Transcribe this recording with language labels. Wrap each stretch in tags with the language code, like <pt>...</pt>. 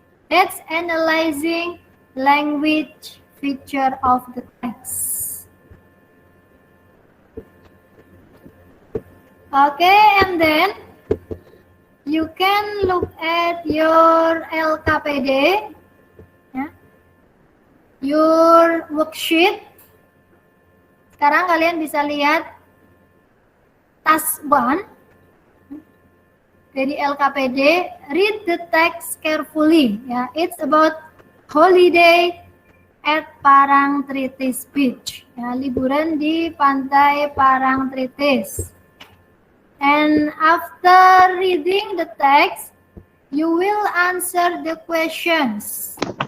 <en>That's analyzing language feature of the text. Okay, and then you can look at your LKPD, ya, your worksheet.</en> <id>Sekarang kalian bisa lihat task 1 dari LKPD.</id> <en>Read the text carefully. Ya, it's about holiday at Parangtritis Beach.</en> <id>Ya, liburan di pantai Parangtritis.</id> <en>And after reading the text, you will answer the questions.</en>